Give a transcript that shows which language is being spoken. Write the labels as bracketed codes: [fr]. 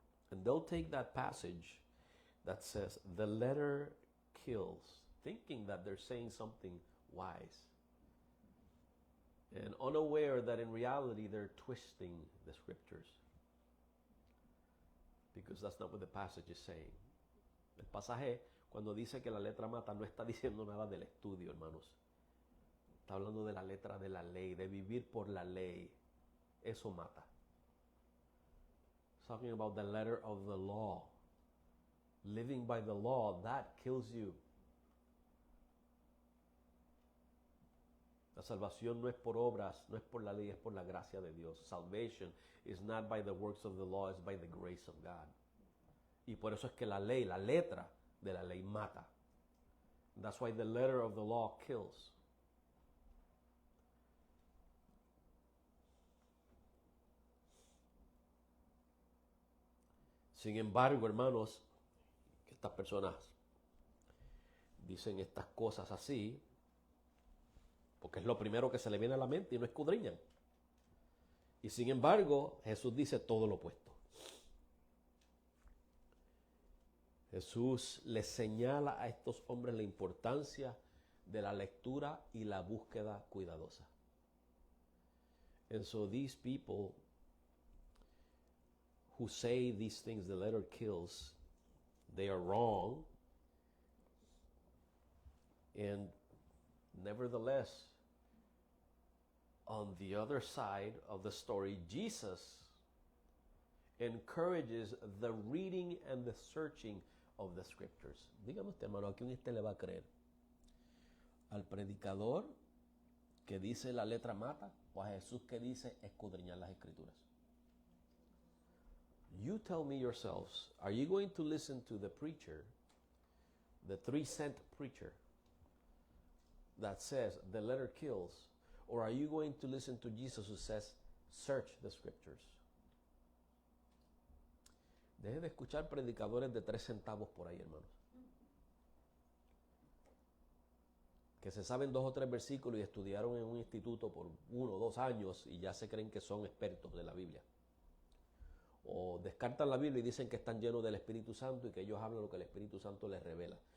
[en] And they'll take that passage that says, the letter kills, thinking that they're saying something wise, and unaware that in reality they're twisting the Scriptures, because that's not what the passage is saying. [es] El pasaje, cuando dice que la letra mata, no está diciendo nada del estudio, hermanos. Está hablando de la letra de la ley, de vivir por la ley. Eso mata. [en] It's talking about the letter of the law. Living by the law, that kills you. [es] La salvación no es por obras, no es por la ley, es por la gracia de Dios. [en] Salvation is not by the works of the law, it's by the grace of God. [es] Y por eso es que la ley, la letra de la ley mata. [en] That's why the letter of the law kills. [es] Sin embargo, hermanos, que estas personas dicen estas cosas así, porque es lo primero que se le viene a la mente y no escudriñan. Y sin embargo, Jesús dice todo lo opuesto. Jesús les señala a estos hombres la importancia de la lectura y la búsqueda cuidadosa. [en] And so these people who say these things, the letter kills, they are wrong. And nevertheless, on the other side of the story, Jesus encourages the reading and the searching of the Scriptures. [es] Dígame usted, hermano, ¿a quién usted le va a creer? ¿Al predicador que dice la letra mata o a Jesús que dice escudriñar las Escrituras? [en] You tell me yourselves, are you going to listen to the preacher, the 3-cent preacher that says the letter kills, or are you going to listen to Jesus who says search the Scriptures? [es] Deje de escuchar predicadores de 3 centavos por ahí, hermanos. Que se saben 2 o 3 versículos y estudiaron en un instituto por 1 o 2 años y ya se creen que son expertos de la Biblia. O descartan la Biblia y dicen que están llenos del Espíritu Santo y que ellos hablan lo que el Espíritu Santo les revela.